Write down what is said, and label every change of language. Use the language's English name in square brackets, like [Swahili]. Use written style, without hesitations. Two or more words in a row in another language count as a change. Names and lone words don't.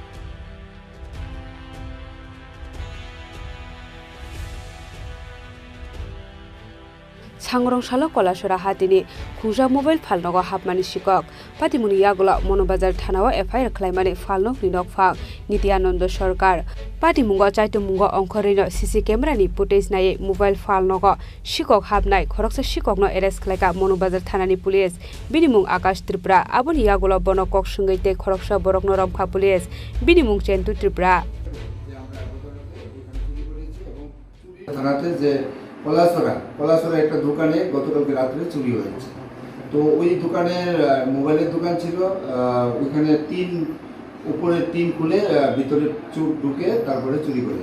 [Kok Borok] सांग्रं सालो कलासरा हातिनि खुजा मोबाइल फालनगो हाबमानि शिक्षक पातिमुनि यागला मनोबाजार थानाव एफआईआर खालायमानि फालनग निनक फाग नित्यानंद सरकार पातिमुंग चाइतमुंग अंखरिनो सीसी केमेरानि फुटेज नायै मोबाइल फालनगो शिक्षक हाबनाय खरकसा शिक्षकनो एरेस्ट खालायगा मनोबाजार थानानि पुलिस बिनि मुं आकाश त्रिपुरा। आबनि यागला बनकक संगैते खरकसा बरकनो रमखा पुलिस बिनि मुं चेन्तु त्रिपुरा। [Bangla] থানাতে যে পলাশরা একটা দোকানে গতকালকে রাত্রে চুরি হয়েছে। তো ওই দোকানের মোবাইলের দোকান ছিল, ওইখানে উপরে টিন খুলে ভিতরে চোর ঢুকে তারপরে চুরি করে।